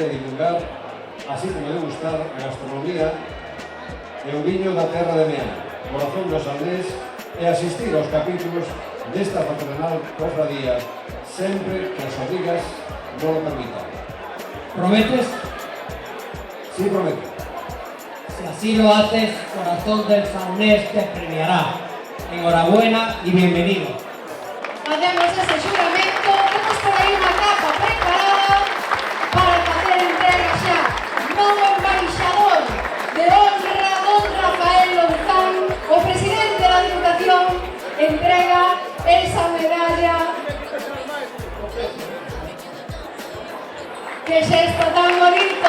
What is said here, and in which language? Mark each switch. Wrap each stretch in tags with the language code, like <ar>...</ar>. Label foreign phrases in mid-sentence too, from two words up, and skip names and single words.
<gl>e divulgar, así como degustar a gastronomía e o viño da terra de Meaño, corazón dos Aldés, e asistir aos capítulos desta patronal cofradía sempre que as obrigas non lo permitan. ¿Prometes?</gl> <es>Sí, prometo. Si así lo haces, corazón del Saunés te premiará. Enhorabuena y bienvenido. Hacemos ese xuramento,</es> <gl>temos por aí unha capa preparada para facer entrega xa. Novo embaixador de honra, don Rafael Louzán, o presidente da Diputación, entrega esa medalla. Que xesto tan bonito.</gl>